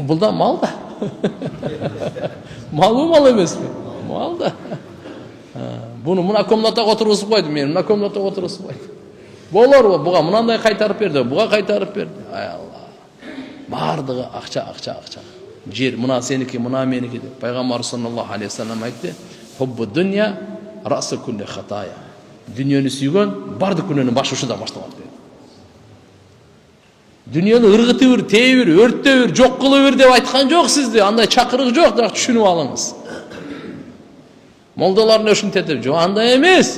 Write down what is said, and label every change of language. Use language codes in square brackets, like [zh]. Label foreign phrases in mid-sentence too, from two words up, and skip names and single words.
[ky] Бул да мал да. Малбы, мал эмеспи? Мал да. Буну мына комнатага отургузуп койду, мени мына комнатага отургузуп койду. Болорбу? Буга мынандай кайтарып берди, буга кайтарып берди. Ай Алла. Бардыгы акча. Жер мына сеники, мына меники деп. [ar] Пайгамбар صلى الله عليه وسلم айтты: "حب الدنيا رأس كل خطيئة." [ky] Дүнүйөнү сүйгөн бардык күнөөнүн башы ушудан башталат dedi. Дүнүйөнү ыргытып бир, тээ бир, өрттөп бир, жок кылып бир деп айткан жок сизди. Андай чакырык жок, бирок түшүнүп алыңыз. Молдаларын өшүнтетип, жок андай эмес.